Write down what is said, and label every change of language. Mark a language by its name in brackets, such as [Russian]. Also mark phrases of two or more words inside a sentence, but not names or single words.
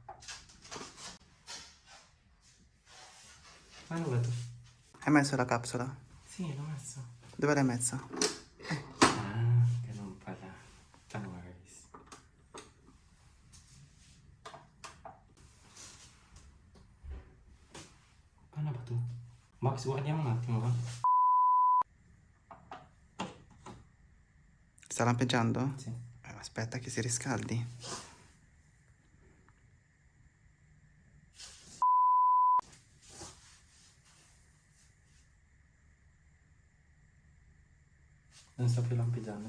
[Filipino] Paano ba ito? [Italian] Hai messo la capsula? Sì, l'ho messo. Dove l'hai messa? [Filipino] Ah, ganun pala. [English] No worries. [Filipino] Paano ba ito? [Italian] Max, guardiamo un attimo, va? Sta lampeggiando? Sì. Aspetta che si riscaldi. Non sto più lampeggiando.